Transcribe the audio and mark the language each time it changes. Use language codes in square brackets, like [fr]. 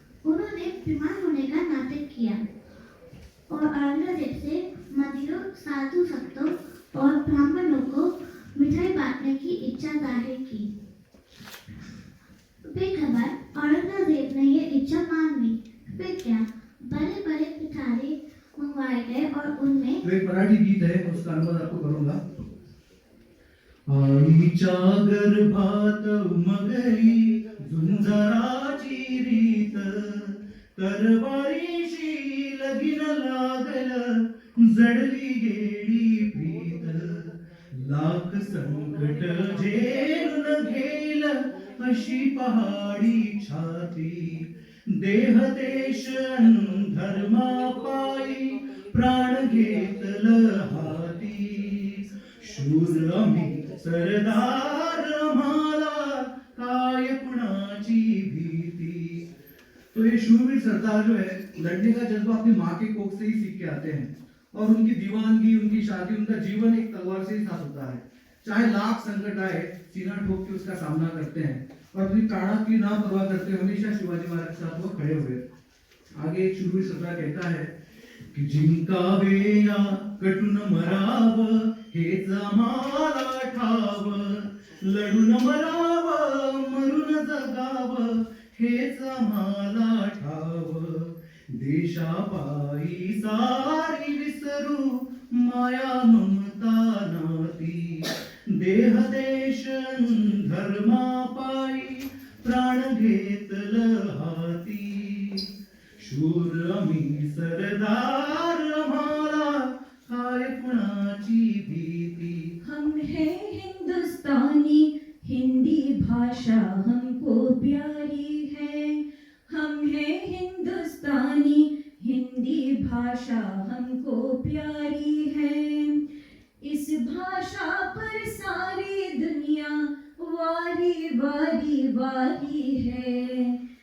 [hi] उन्होंने बीमार होने का नाटक किया और औरंगजेब से मंदिरों, साधु संतों और ब्राह्मणों को मिठाई बांटने की इच्छा जाहिर की। बेखबर औरंगजेब ने ये इच्छा मान ली। फिर क्या, बड़े बड़े पिटारे मंगवाए गए और उनमें तो एक मराठी गीत है, उसका अनुवाद आपको करूंगा। [mr] आईच्या गर्भात उमगली झुंजराची रीत, तरवारीशी लगीन लागल जडली गेली प्रीत। लाख संकट झेलून घेल अशी पहाडी छाती, देह देश धर्मा पायी प्राण घेतल हाती। शूर आम्ही सरदार, आम्हाला काय कुणाची भीती। [hi] तो ये शूरवीर सरदार जो है, लड़ने का जज्बा अपनी माँ के कोख से ही सीख के आते हैं और उनकी दीवानगी, उनकी शादी, उनका जीवन एक तलवार से ही साथ होता है। चाहे लाख संकट आए, सीना ठोक के उसका सामना करते हैं और अपनी प्राणा की ना परवाह करते हुए हमेशा शिवाजी महाराज के साथ वो खड़े हुए। आगे एक शूरवीर सरदार कहता है कि [mr] जिंकावे या कटून मराव, हेच आम्हाला ठाव। लढून मराव मरून जगाव, हेच आम्हाला ठाव। देशापायी सारी विसरू माया ममता नाती। देह देश धर्मापायी प्राण घेतल हाती। शूर आम्ही सरदार, आम्हाला काय कुणाची भीती। [hi] हम हैं हिंदुस्तानी, हिंदी भाषा हमको प्यारी है। हम हैं हिंदुस्तानी, हिंदी भाषा हमको प्यारी है। इस भाषा पर सारी दुनिया वारी वारी वारी है।